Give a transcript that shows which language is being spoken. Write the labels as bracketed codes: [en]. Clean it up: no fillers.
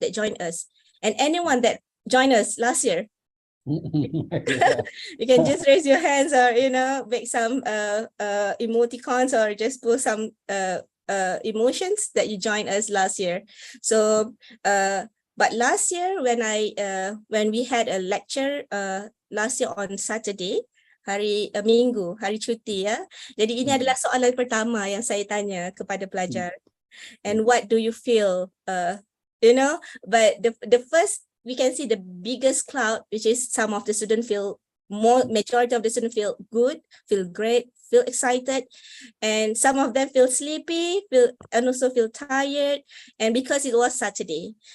[en] And anyone that joined us last year, you can just raise your hands, or make some emoticons, or just put some emotions that you joined us last year. So but last year when we had a lecture last year on Saturday, [ms] hari Minggu, hari cuti ya. Jadi ini adalah soalan pertama yang saya tanya kepada pelajar. [en] And what do you feel? But the first, we can see the biggest cloud, which is some of the students majority of the students feel good, feel great, feel excited, and some of them feel sleepy, and also feel tired, and because it was Saturday.